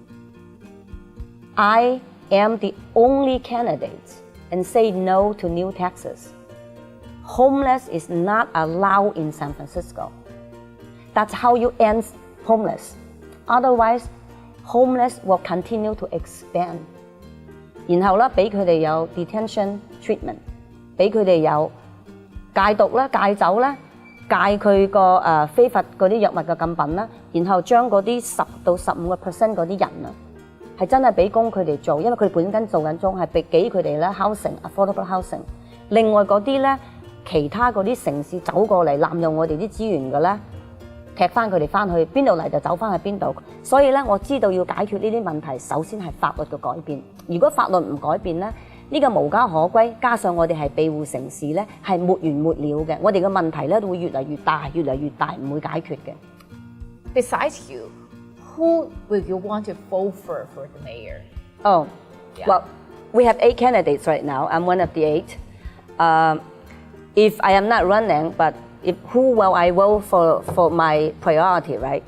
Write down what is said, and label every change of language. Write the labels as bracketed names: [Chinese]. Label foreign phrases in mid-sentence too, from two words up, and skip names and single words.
[English] I am the only candidate and say no to new taxes. Homeless is not allowed in San Francisco. That's how you end homeless. Otherwise, homeless will continue to expand. [Cantonese] 然後咧，俾佢哋有 [English] detention treatment， [Cantonese] 俾佢哋有戒毒啦、戒酒啦、戒佢個非法嗰啲藥物嘅禁品啦，然後將嗰啲10到15% 嗰啲人啊，係真係俾工佢哋做，因為佢哋本身做緊工，係俾佢哋咧 [English] housing affordable housing。 [Cantonese] 另外嗰啲咧，其他嗰啲城市走過嚟濫用我哋啲資源嘅咧， 踢翻佢哋翻去邊度嚟就走翻去邊度。所以咧，我知道要解決呢啲問題，首先係法律嘅改變。如果法律唔改變咧，呢個無家可歸，加上我哋係庇護城市咧，係沒完沒了嘅。我哋嘅問題咧都會越嚟越大，越嚟越大，唔會解決嘅。 [English] Besides you, who will you want to vote for the mayor? Oh, Yeah. well, we have 8 candidates right now. I'm one of the 8. If I am not running, but who will I vote for my priority, right?